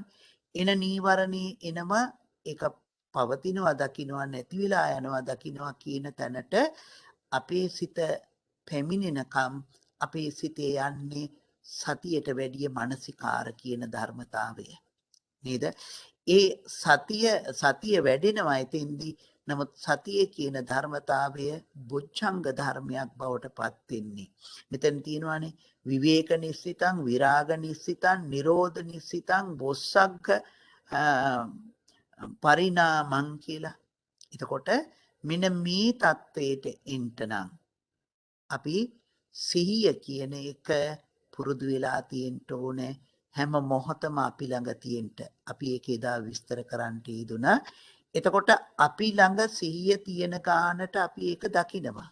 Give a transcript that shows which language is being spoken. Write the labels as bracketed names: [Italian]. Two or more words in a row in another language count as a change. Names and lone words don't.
[Sinhala] එන නීවරණේ එනවා ඒක පවතිනවා දකින්නවා නැති වෙලා යනවා දකින්නවා කියන තැනට අපේ සිත පැමිණෙනකම් අපේ සිතේ යන්නේ සතියට වැඩිය මානසිකාර කියන ධර්මතාවය නේද? ඒ සතිය වැඩෙනවා එතෙන්දී. නමුත් සතිය කියන ධර්මතාවය බොජ්ජංග ධර්මයක් බවට පත් වෙන්නේ. මෙතන තියෙනවානේ [Pali] විවේක නිස්සිතං, විරාග නිස්සිතං, නිරෝධ නිස්සිතං, බොස්සග්ග පරිණාමං [Sinhala] කියලා. එතකොට මෙන්න මේ தത്വයට එන්ටනම් අපි සිහිය කියන එක පුරුදු වෙලා තියෙන්න ඕනේ. හැම මොහොතම අපි ළඟ තියෙන්න. අපි ඒක එදා විස්තර කරන්නට යෙදුණා. එතකොට අපි ළඟ සිහිය තියෙන කාණට අපි ඒක දකිනවා.